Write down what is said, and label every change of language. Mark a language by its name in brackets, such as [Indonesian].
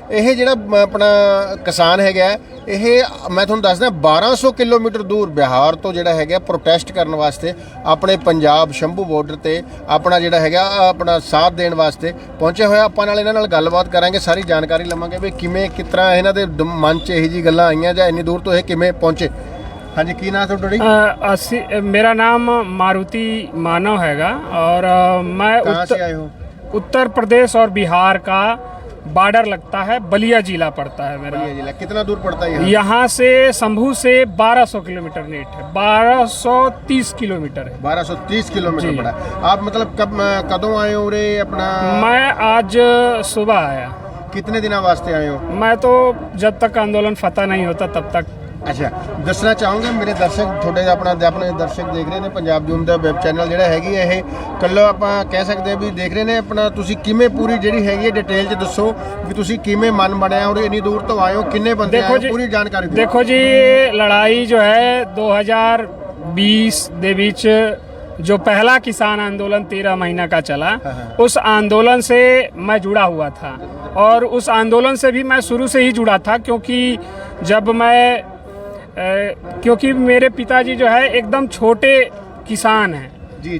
[Punjabi] ਇਹ ਜਿਹੜਾ ਆਪਣਾ ਕਿਸਾਨ ਹੈਗਾ ਇਹ ਮੈਂ ਤੁਹਾਨੂੰ ਦੱਸਦਾ 1200 ਕਿਲੋਮੀਟਰ ਦੂਰ ਬਿਹਾਰ ਤੋਂ ਜਿਹੜਾ ਹੈਗਾ ਪ੍ਰੋਟੈਸਟ ਕਰਨ ਵਾਸਤੇ ਆਪਣੇ ਪੰਜਾਬ ਸ਼ੰਭੂ ਬਾਰਡਰ ਤੇ ਆਪਣਾ ਜਿਹੜਾ ਹੈਗਾ ਆਪਣਾ ਸਾਥ ਦੇਣ ਵਾਸਤੇ ਪਹੁੰਚੇ ਹੋਇਆ। ਆਪਾਂ ਨਾਲ ਇਹਨਾਂ ਨਾਲ ਗੱਲਬਾਤ ਕਰਾਂਗੇ, ਸਾਰੀ ਜਾਣਕਾਰੀ ਲਵਾਂਗੇ ਵੀ ਕਿਵੇਂ ਕਿਸ ਤਰ੍ਹਾਂ ਇਹਨਾਂ ਦੇ ਮਨ 'ਚ ਇਹੋ ਜਿਹੀ ਗੱਲਾਂ ਆਈਆਂ ਜਾਂ ਇੰਨੀ ਦੂਰ ਤੋਂ ਇਹ ਕਿਵੇਂ ਪਹੁੰਚੇ। हाँ जी, की नाम है? [Hindi] मेरा नाम मारुति मानव हैगा और मैं से आए हो? उत्तर प्रदेश और बिहार का बॉर्डर लगता है, बलिया जिला पड़ता है मेरा। बलिया जिला कितना दूर पड़ता है यहाँ से शंभू से 1200 किलोमीटर नेट है, 1230 किलोमीटर है। 1230 किलोमीटर पड़ा। आप मतलब कब कदों आए हो रे अपना? मैं आज सुबह आया। कितने दिन वास्ते आए हो? मैं तो जब तक आंदोलन फतह नहीं होता तब तक। [Punjabi] अच्छा, दसना चाहूँगा मेरे दर्शक थोड़े अपने दर्शक देख रहे हैं पंजाब जूम ਦਾ ਵੈਬ ਚੈਨਲ ਜਿਹੜਾ ਹੈਗੀ ਇਹ ਕੱਲ੍ਹ ਆਪਾਂ ਕਹਿ ਸਕਦੇ ਹਾਂ ਵੀ ਦੇਖ ਰਹੇ ਨੇ ਆਪਣਾ। ਤੁਸੀਂ ਕਿਵੇਂ ਪੂਰੀ ਜਿਹੜੀ ਹੈਗੀ ਹੈ ਡਿਟੇਲ 'ਚ ਦੱਸੋ ਵੀ ਤੁਸੀਂ ਕਿਵੇਂ ਮਨ ਬਣਿਆ ਔਰ ਇੰਨੀ ਦੂਰ ਤੋਂ ਆਏ ਹੋ, ਕਿੰਨੇ ਬੰਦੇ ਆਏ, ਪੂਰੀ ਜਾਣਕਾਰੀ ਦਿਓ। [Hindi] ਦੇਖੋ ਜੀ, ਲੜਾਈ ਜੋ है 2020 ਦੇ ਵਿੱਚ जो पहला किसान आंदोलन 13 महीना का चला, उस आंदोलन से मैं जुड़ा हुआ था और उस आंदोलन से भी मैं शुरू से ही जुड़ा था। क्योंकि मेरे पिताजी जो है एकदम छोटे किसान हैं।